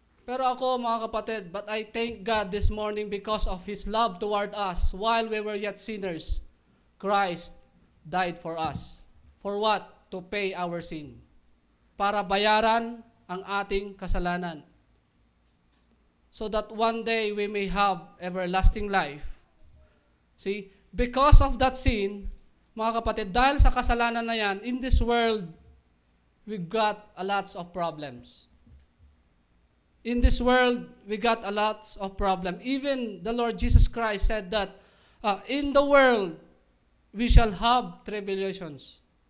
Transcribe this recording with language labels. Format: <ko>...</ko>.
<tl>Pero ako, mga kapatid,</tl> <en>but I thank God this morning because of His love toward us while we were yet sinners. Christ died for us. For what? To pay our sin.</en> <tl>Para bayaran ang ating kasalanan.</tl> <en>So that one day we may have everlasting life. See, because of that sin,</en> <tl>Mga kapatid, dahil sa kasalanan na yan,</tl> <en>in this world, we got a lots of problems. In this world, we got a lots of problems. Even the Lord Jesus Christ said that, in the world, we shall have tribulations.</en>